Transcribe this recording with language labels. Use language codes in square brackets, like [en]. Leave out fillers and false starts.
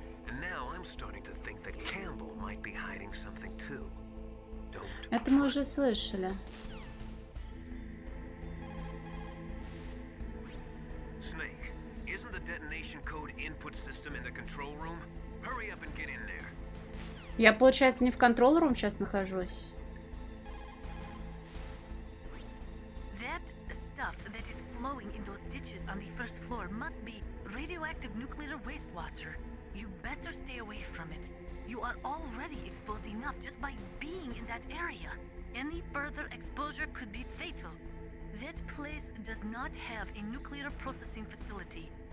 [en] And now I'm starting to think that Campbell might be hiding something too. Don't. [ru] Это мы уже слышали. [en] Snake, isn't the detonation code input system in the control room? Hurry up and get in there. [ru] Я, получается, не в контрол-рум сейчас нахожусь. [en] That stuff that is flowing in those ditches on the first floor must be radioactive nuclear wastewater. You better stay away from it. You are already exposed enough just by being in that area. Any further exposure could be fatal. That place does not have a nuclear processing facility.